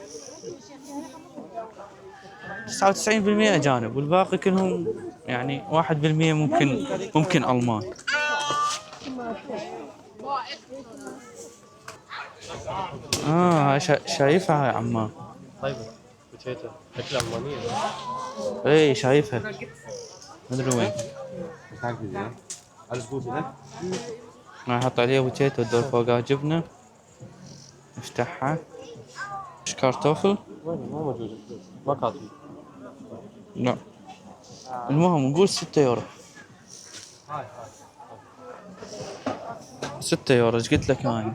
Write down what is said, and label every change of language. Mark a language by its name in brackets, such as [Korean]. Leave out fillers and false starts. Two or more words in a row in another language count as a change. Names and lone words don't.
[Arabic] 99% اجانب والباقي كلهم يعني 1% ممكن المان. شايفها يا عمار. طيب بوتيتو اكل المانيه. اي شايفها مدري وين. [German] Alles gut, ne? [Arabic] راح احط عليها بوتيتو ودور فوقها جبنه، افتحها. ايش كارتوفل؟ وين ما موجود ما كاتب. لا المهم نقول 6 يورو. 6 يورو ايش قلت لك انا؟